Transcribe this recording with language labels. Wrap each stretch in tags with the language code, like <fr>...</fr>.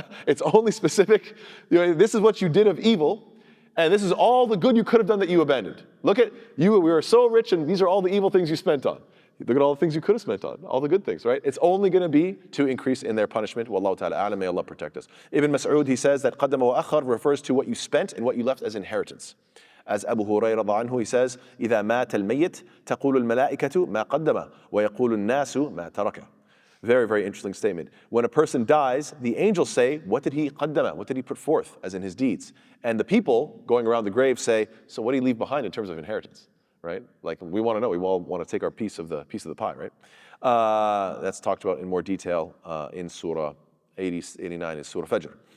<en>It's only specific. This is what you did of evil, and this is all the good you could have done that you abandoned. Look at you, we were so rich, and these are all the evil things you spent on. Look at all the things you could have spent on, all the good things, right? It's only going to be to increase in their punishment. Wallahu ta'ala a'lam, may Allah protect us. Ibn Mas'ud, he says that</en> <ar>qaddama wa akhar</ar> <en>refers to what you spent and what you left as inheritance. As Abu Hurairah anhu, he says,</en> <ar>إِذَا مَاتَ الْمَيِّتِ تَقُولُ الْمَلَائِكَةُ مَا قَدَّمَ وَيَقُولُ النَّاسُ مَا تَرَكَ.</ar> <en>Very, very interesting statement. When a person dies, the angels say, what did he qaddama? What did he put forth, as in his deeds? And the people going around the grave say, so what did he leave behind in terms of inheritance? Right? Like, we want to know. We all want to take our piece of the pie, right? That's talked about in more detail in Surah 89 is Surah Fajr.</en>